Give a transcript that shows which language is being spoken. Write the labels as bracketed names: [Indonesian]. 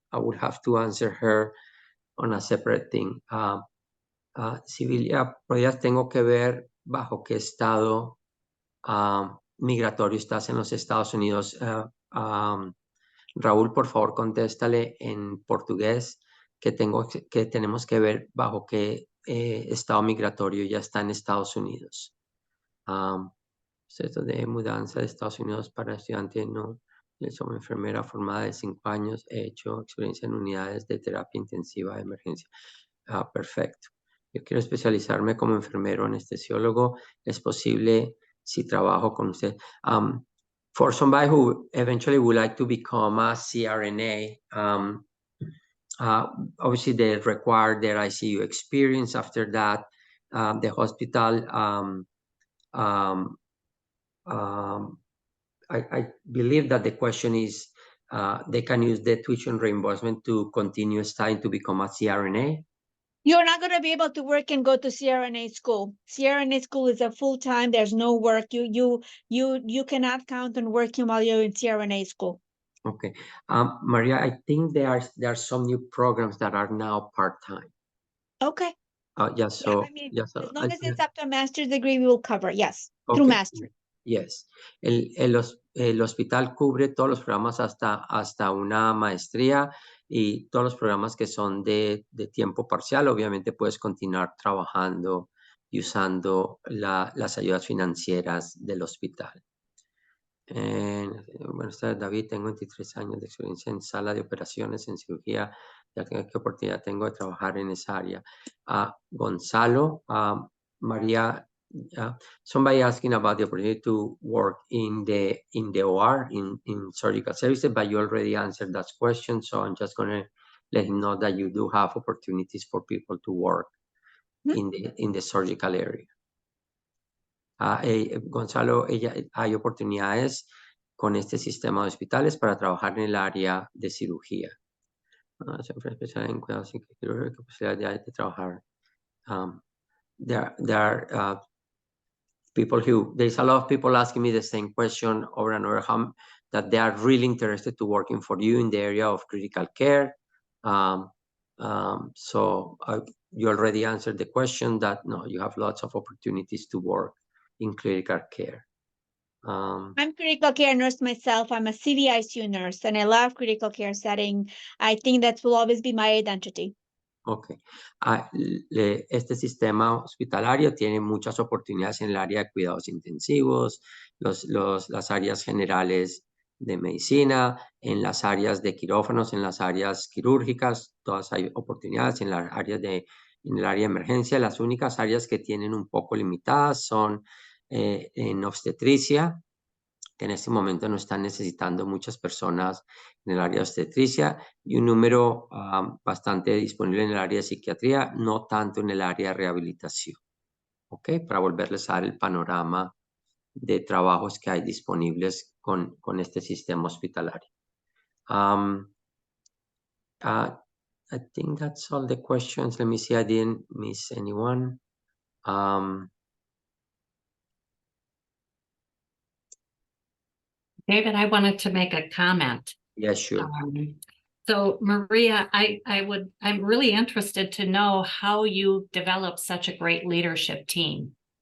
[English] I would have to answer her on a separate thing. [Spanish] Sibila, pues tengo que ver bajo qué estado migratorio estás en los Estados Unidos. Raúl, por favor, contéstale en portugués que tenemos que ver bajo qué estado migratorio ya está en Estados Unidos. Proceso de mudanza de Estados Unidos para estudiante, no. Yo soy enfermera formada de 5 años. He hecho experiencia en unidades de terapia intensiva de emergencia. Perfecto. Yo quiero especializarme como enfermero anestesiólogo. ¿Es posible si trabajo con usted? [English] For somebody who eventually would like to become a CRNA, obviously they require their ICU experience. After that, the hospital, I believe that the question is they can use the tuition reimbursement to continue studying to become a CRNA? You're not going to be able to work and go to CRNA school. CRNA school is a full-time. There's no work. You cannot count on working while you're in CRNA school. Okay. Maria, I think there are some new programs that are now part-time. Okay. Yeah, so, I mean, yeah, so as long as it's up to a master's degree, we will cover, yes, through okay. master's. Yes. [Spanish] El hospital cubre todos los programas hasta una maestría y todos los programas que son de tiempo parcial. Obviamente puedes continuar trabajando y usando las ayudas financieras del hospital. Buenas tardes, David. Tengo 23 años de experiencia en sala de operaciones, en cirugía. Ya tengo qué oportunidad tengo de trabajar en esa área. [English] Gonzalo, María, somebody asking about the opportunity to work in the OR, in surgical services, but you already answered that question. So I'm just going to let him know that you do have opportunities for people to work in the surgical area. [Spanish] Gonzalo, hay oportunidades con este sistema de hospitales para trabajar en el área de cirugía. Siempre especial en cuidados quirúrgicos, posibilidad de trabajar. [English] There are people there's a lot of people asking me the same question over and over, that they are really interested to working for you in the area of critical care. So you already answered the question that no, you have lots of opportunities to work in critical care. I'm critical care nurse myself. I'm a CVICU nurse, and I love critical care setting. I think that will always be my identity. Ok. [Spanish] Este sistema hospitalario tiene muchas oportunidades en el área de cuidados intensivos, las áreas generales de medicina, en las áreas de quirófanos, en las áreas quirúrgicas, todas hay oportunidades en el área de emergencia. Las únicas áreas que tienen un poco limitadas son en obstetricia, que en este momento no están necesitando muchas personas en el área de obstetricia, y un número bastante disponible en el área de psiquiatría, no tanto en el área de rehabilitación. ¿Ok? Para volverles a dar el panorama de trabajos que hay disponibles con este sistema hospitalario. [English] I think that's all the questions. Let me see, I didn't miss anyone. David, I wanted to make a comment. Yes, sure. So Maria, I'm really interested to know how you develop such a great leadership team.